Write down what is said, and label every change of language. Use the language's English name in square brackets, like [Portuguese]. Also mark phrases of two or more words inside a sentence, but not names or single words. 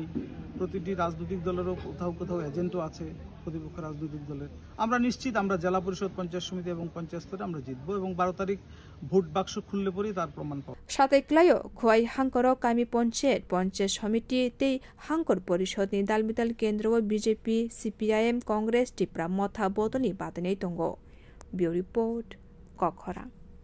[Bangla] প্রতিটি রাজনৈতিক দলেরও কোথাও এজেন্টও আছে, প্রতিপক্ষ রাজনৈতিক দলের। আমরা নিশ্চিত আমরা জেলা পরিষদ, পঞ্চায়েত সমিতি এবং পঞ্চায়েত স্তরে আমরা জিতবো এবং 12 তারিখ ভোট বাক্স খুললে পরেই তার প্রমাণ পাবো। [Kok Borok] সাতেক্লায় খোয়াই হাঙ্কর কামি পঞ্চায়েত সমিতি তেই হাঙ্কর পরিষদনি দালবিদাल केन्द्र व बीजेपी CPIM कांग्रेस टिप्रा मथा बदलनि बादनै दंगो। ब्यूरो रिपोर्ट कखरा।